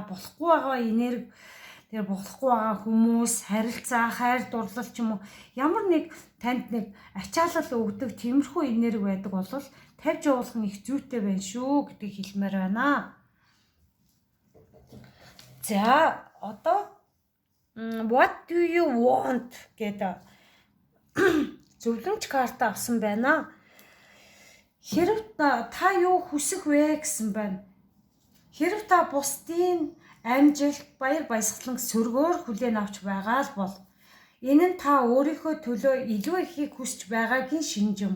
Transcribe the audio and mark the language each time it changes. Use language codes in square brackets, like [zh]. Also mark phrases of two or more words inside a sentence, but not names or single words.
[mn] Болохгүй байгаа энерги тэр болохгүй байгаа хүмүүс, харилцаа, хайр дурлал ч юм уу ямар нэг танд нэг ачаалал өгдөг тиймэрхүү энерги байдаг бол тавьж явуулах нь их зүйтэй байна шүү гэдгийг хэлмээр байна. За одоо [en] what do you want [mn] гэдэг зөвлөмж карта авсан байна. Хэрв та юу хүсэх вэ гэсэн байна. Хэрв та бусдын амжилт, баяр баясгалан сөргөөр хүлээн авч байгаа л бол энэ нь та өөрийнхөө төлөө илүү ихийг хүсэж байгаагийн шинжим.